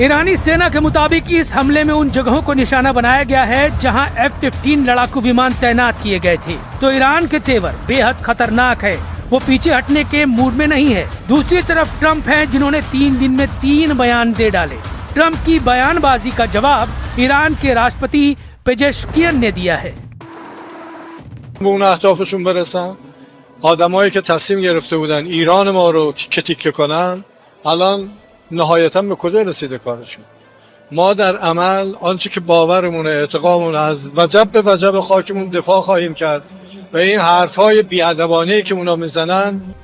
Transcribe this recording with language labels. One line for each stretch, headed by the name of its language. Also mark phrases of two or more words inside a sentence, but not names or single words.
Hindi: ईरानी सेना के मुताबिक इस हमले में उन जगहों को निशाना बनाया गया है जहां F-15 लड़ाकू विमान तैनात किए गए थे। तो ईरान के तेवर बेहद खतरनाक है, वो पीछे हटने के मूड में नहीं है। दूसरी तरफ ट्रंप हैं जिन्होंने 3 दिन में 3 बयान दे डाले। ट्रंप की बयानबाजी का जवाब ईरान के राष्ट्रपति पेजेश्कियन ने दिया है।
Persian: آدمایی که تصمیم گرفته بودن ایران ما رو تیکه تیکه کنن الان نهایتاً به کجا رسیده کارشون؟ ما در عمل آنچه که باورمونه، اعتقادمون از وجب به وجب خاکمون دفاع خواهیم کرد و این حرفای بی‌ادبانه‌ای که اونا میزنن